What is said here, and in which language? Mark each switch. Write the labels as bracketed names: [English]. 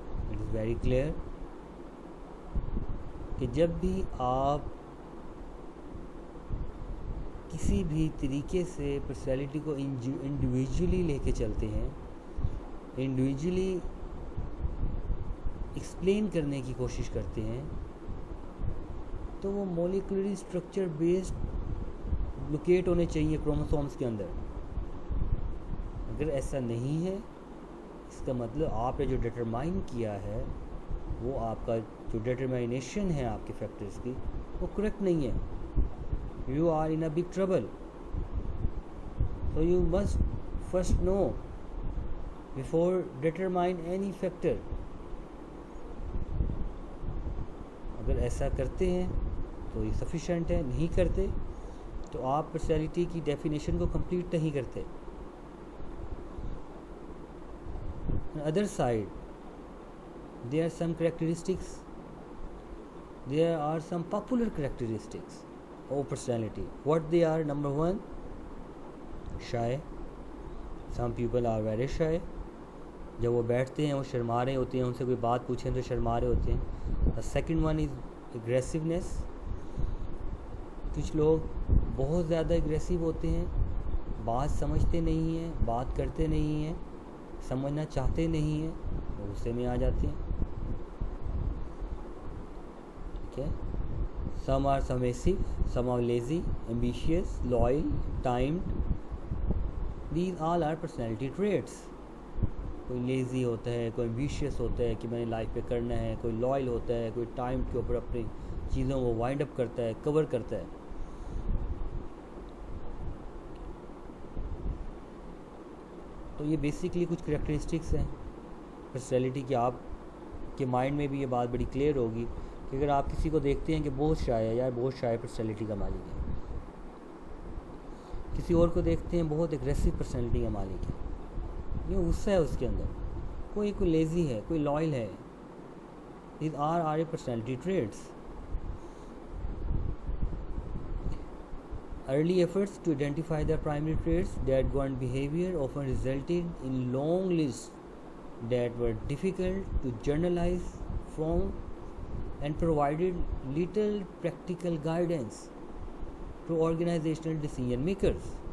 [English] It is very clear [Urdu] کہ جب بھی آپ کسی بھی طریقے سے پرسنالٹی کو انڈیویجولی لے کے چلتے ہیں، انڈیویجولی ایکسپلین کرنے کی کوشش کرتے ہیں، تو وہ مولیکولری اسٹرکچر بیسڈ لوکیٹ ہونے چاہیے کروموسومز کے اندر. اگر ایسا نہیں ہے، اس کا مطلب آپ نے جو ڈٹرمائن کیا ہے، وہ آپ کا جو ڈٹرمائنیشن ہے آپ کے فیکٹرز کی، وہ کریکٹ نہیں ہے. [English] You are in a big trouble. So you must first know before determine any factor. [Urdu] اگر ایسا کرتے ہیں تو یہ سفیشینٹ ہے، نہیں کرتے تو آپ پرسنالٹی کی ڈیفینیشن کو کمپلیٹ نہیں کرتے. [English] On the other side, there are some characteristics, there are some popular characteristics of personality. What they are? Number one, shy. Some people are very shy. [Urdu] جب وہ بیٹھتے ہیں وہ شرما رہے ہوتے ہیں، ان سے کوئی بات پوچھیں تو شرما رہے ہوتے ہیں. [English] The second one is aggressiveness. [Urdu] کچھ لوگ بہت زیادہ اگریسو ہوتے ہیں، بات سمجھتے نہیں ہیں، بات کرتے نہیں ہیں، سمجھنا چاہتے نہیں ہیں، وہ غصے میں آ جاتے ہیں. ٹھیک ہے. [English] Some are submissive, some are lazy, ambitious, loyal, timed. These all are personality traits. [Urdu] کوئی لیزی ہوتا ہے، کوئی ایمبیشیس ہوتا ہے کہ میں نے لائف پہ کرنا ہے، کوئی لائل ہوتا ہے، کوئی ٹائم کے اوپر اپنی چیزوں کو وائنڈ اپ کرتا ہے، کور کرتا ہے. تو یہ بیسکلی کچھ کریکٹرسٹکس ہیں پرسنالٹی کی. آپ کے مائنڈ میں بھی یہ بات بڑی کلیئر ہوگی کہ اگر آپ کسی کو دیکھتے ہیں کہ بہت شائع ہے، یار بہت شائع پرسنالٹی کا مالک ہے. کسی اور کو دیکھتے ہیں بہت اگریسو پرسنالٹی کا مالک ہے، یہ غصہ ہے اس کے اندر. کوئی لیزی ہے، کوئی لائل ہے. [English] These are personality traits. Early efforts to identify the primary traits that govern behavior often resulted in long lists that were difficult to generalize from and provided little practical guidance to organizational decision makers.